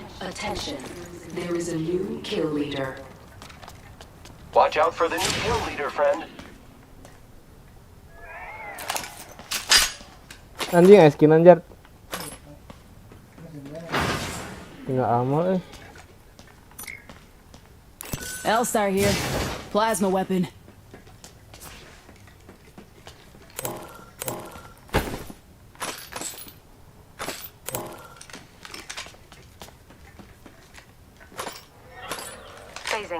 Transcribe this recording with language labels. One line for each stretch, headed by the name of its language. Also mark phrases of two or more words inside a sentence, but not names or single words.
English: Attention, there is a new kill leader. Watch out for the new kill leader, friend.
Sundanese: Anjing Gaskeun anjar. Tinggal ammo
English: L-Star here. Plasma weapon. Phasing.